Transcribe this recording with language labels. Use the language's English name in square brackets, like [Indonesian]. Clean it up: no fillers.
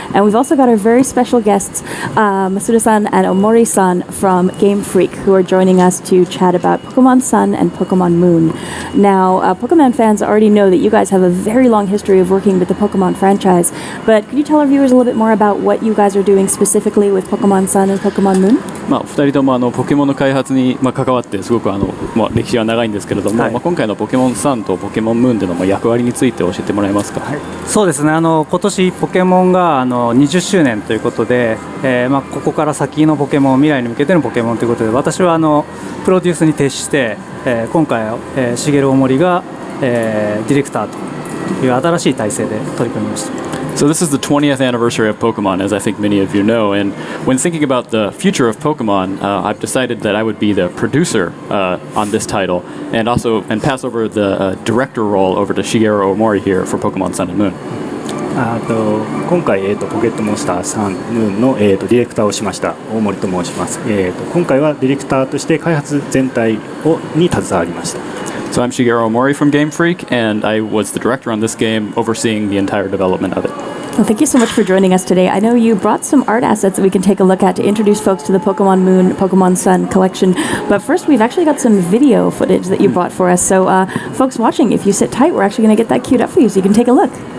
[English] And we've also got our very special guests, Masuda-san and Omori-san from Game Freak, who are joining us to chat about Pokemon Sun and Pokemon Moon. Now, Pokemon fans already know that you guys have a very long history of working with the Pokemon franchise, but could you tell our viewers a little bit more about what you guys are doing specifically with Pokemon Sun and Pokemon Moon? [Japanese] 2人ともポケモンの開発に関わってすごく歴史が長いんですけれども、今回のポケモンサンとポケモンムーンでの役割について教えてもらえますか？そうですね、今年ポケモンが20周年ということで、ここから先のポケモン、未来に向けてのポケモンということで、私はプロデュースに徹して、今回茂大森が、ディレクターという新しい体制で取り組みました。 [English] So this is the 20th anniversary of Pokemon, as I think many of you know. And when thinking about the future of Pokemon, I've decided that I would be the producer on this title, and pass over the director role over to Shigeru Omori here for Pokemon Sun and Moon. [Japanese] 今回、ポケットモンスターサンムーンの、ディレクターをしました大森と申します。今回はディレクターとして開発全体に携わりました。 [English] So I'm Shigeru Omori from Game Freak, and I was the director on this game, overseeing the entire development of it. Well, thank you so much for joining us today. I know you brought some art assets that we can take a look at to introduce folks to the Pokemon Moon, Pokemon Sun collection. But first, we've actually got some video footage that you brought for us. So folks watching, if you sit tight, we're actually going to get that queued up for you so you can take a look.